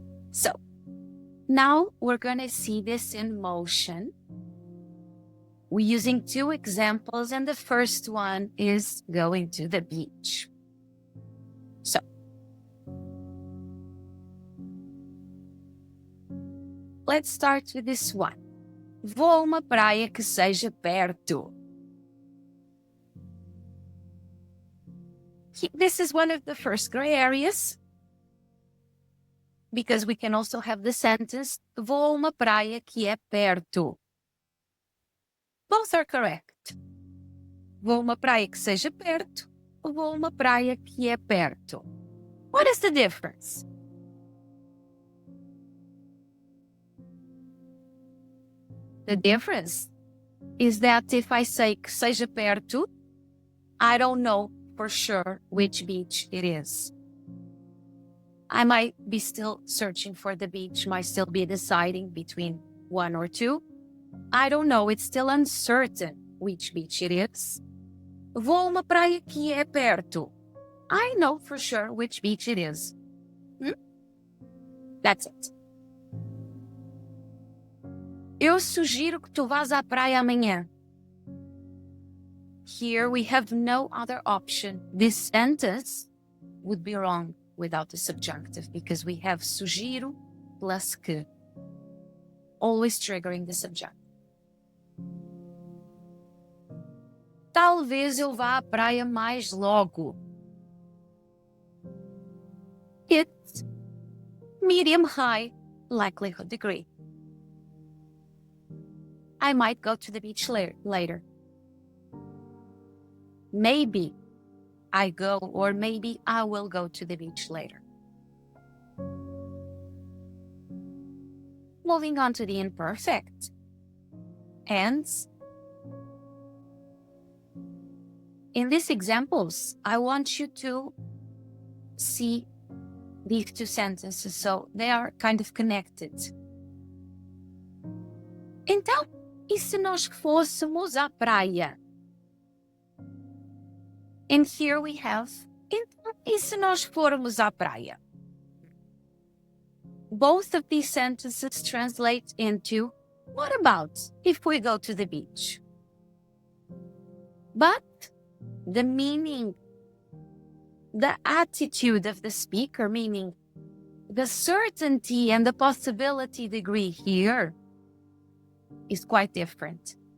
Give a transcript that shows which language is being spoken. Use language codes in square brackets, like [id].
[en] So now we're going to see this in motion. We're using two examples, and the first one is going to the beach. So let's start with this one. [pt] Vou a uma praia que seja perto. [en] This is one of the first gray areas, because we can also have the sentence, [pt] vou a uma praia que é perto. [en] Both are correct. [pt] Vou a uma praia que seja perto, ou vou a uma praia que é perto. [en] What is the difference? The difference is that if I say [pt] que seja perto, [en] I don't know for sure which beach it is. I might be still searching for the beach, might still be deciding between one or two. I don't know, it's still uncertain which beach it is. [pt] Vou a uma praia que é perto. [en] I know for sure which beach it is. That's it. [pt] Eu sugiro que tu vás à praia amanhã. [en] Here we have no other option. This sentence would be wrong without the subjunctive, because we have sugiro plus que, always triggering the subjunctive. [pt] Talvez eu vá à praia mais logo. [en] It's medium high likelihood degree. I might go to the beach later. Maybe I go, or maybe I will go to the beach later. Moving on to the imperfect. And in these examples, I want you to see these two sentences, so they are kind of connected. [pt] Então, e se nós fôssemos à praia? [en] And here we have, [pt] então, e se nós formos à praia? [en] Both of these sentences translate into, what about if we go to the beach? But the meaning, the attitude of the speaker, meaning the certainty and the possibility degree here, is quite different.